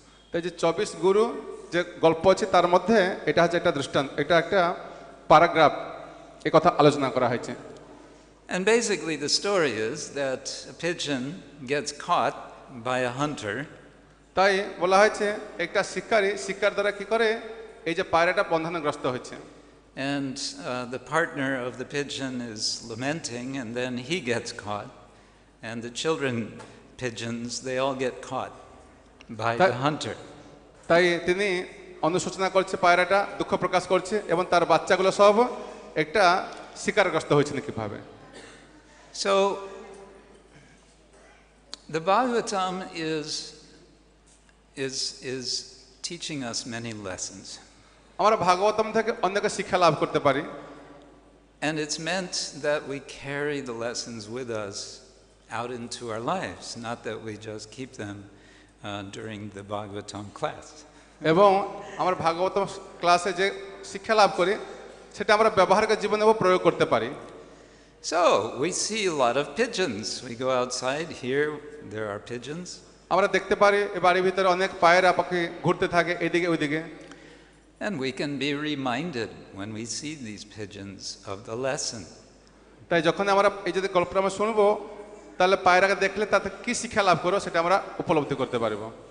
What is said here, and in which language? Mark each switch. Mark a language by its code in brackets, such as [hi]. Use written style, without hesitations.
[bn] তাই যে 24 গুরু যে গল্প আছে তার মধ্যে এটা হচ্ছে একটা দৃষ্টান্ত, এটা একটা প্যারাগ্রাফ এই কথা আলোচনা করা হয়েছে। [en] And basically the story is that a pigeon gets caught by a hunter. [bn] তাই বলা হয়েছে একটা শিকারী শিকার দ্বারা কি করে এই যে পায়রাটা বন্ধনগ্রস্ত হয়েছে। [en] And the partner of the pigeon is lamenting, and then he gets caught. And the children pigeons, they all get caught by the hunter. [bn] তাই তিনি অনুশোচনা করছে, পায়রাটা দুঃখ প্রকাশ করছে এবং তার বাচ্চাগুলো সব একটা শিকারগ্রস্ত হয়েছিল কিভাবে। [en] So the Bhagavatam is teaching us many lessons. [bn] আমরা ভাগবতম থেকে অনেক শিক্ষা লাভ করতে পারি। [en] And it's meant that we carry the lessons with us out into our lives, not that we just keep them during the Bhagavatam class. [bn] এবং আমরা ভাগবতম ক্লাসে যে শিক্ষা লাভ করি সেটা আমরা ব্যবহারিক জীবনেও প্রয়োগ করতে পারি। [en] So we see a lot of pigeons. We go outside, here there are pigeons. [bn] আমরা দেখতে পারি এই বাড়ির ভিতরে অনেক পায়রা পাখি ঘুরতে থাকে এদিকে ওইদিকে। [en] And we can be reminded when we see these pigeons of the lesson. [bn] তাই যখন আমরা এই যদি গল্পটা আমরা শুনবো তাহলে পায়রাকে দেখলে তাতে কি শিক্ষা লাভ করো সেটা আমরা উপলব্ধি করতে পারবো।